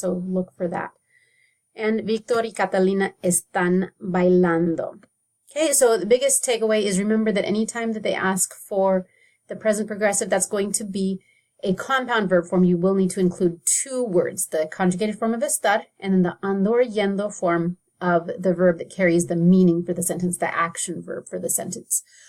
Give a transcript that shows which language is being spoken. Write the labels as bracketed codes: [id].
[en] So look for that. [es] And Víctor y Catalina están bailando. [en] Okay, so the biggest takeaway is remember that anytime that they ask for the present progressive, that's going to be a compound verb form. You will need to include 2 words, the conjugated form of estar and then the ando or yendo form of the verb that carries the meaning for the sentence, the action verb for the sentence.